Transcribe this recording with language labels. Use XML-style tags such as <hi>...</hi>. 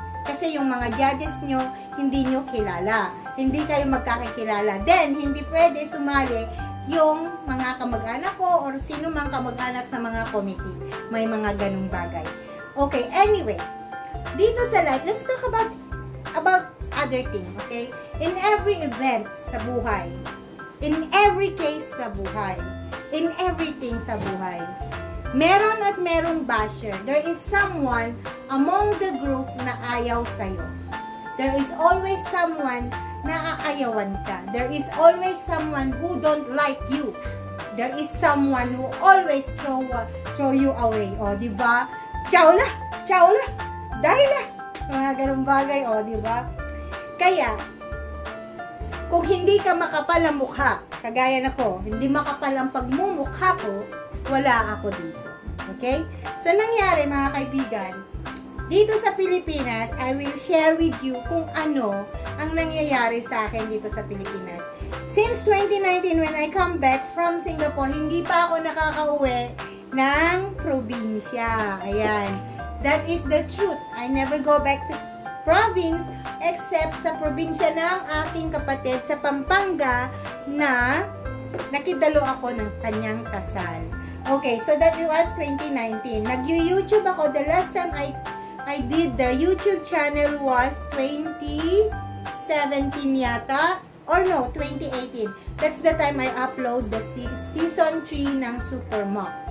<tl>Kasi yung mga judges nyo, hindi nyo kilala. Hindi kayo magkakakilala. Then, hindi pwede sumali yung mga kamag-anak ko or sino mang kamag-anak sa mga committee. May mga ganung bagay. Okay, anyway. Dito sa live,</tl> <en>let's talk about other thing, okay? In every event</en> <tl>sa buhay,</tl> <en>in every case sa buhay, in everything sa buhay,</en> <tl>meron at merong basher.</tl> <en>There is someone among the group</en> <tl>na ayaw sa'yo.</tl> <en>There is always someone</en> <tl>na aayawan ka.</tl> <en>There is always someone who don't like you. There is someone who always throw you away.</en> <tl>O, diba? Ciao la! Dahil na, mga ganung bagay, o, diba? Kaya, kung hindi ka makapal ang mukha, kagaya na ko, hindi makapal ang pagmumukha ko, wala ako dito. Okay? So, nangyari, mga kaibigan, dito sa Pilipinas,</tl> <en>I will share with you</en> <tl>kung ano ang nangyayari sa akin dito sa Pilipinas.</tl> <en>Since 2019, when I come back from Singapore,</en> <tl>hindi pa ako nakakauwi ng probinsya. Ayan.</tl> <en>That is the truth. I never go back</en> <tl>province except sa probinsya ng aking kapatid sa Pampanga na nakidalo ako ng kanyang kasal.</tl> <en>Okay, so that was 2019.</en> <tl>Nag-YouTube ako.</tl> <en>The last time I did the YouTube channel was 2017 yata. Or no, 2018. That's the time I upload the season 3 ng Super Mom.</en>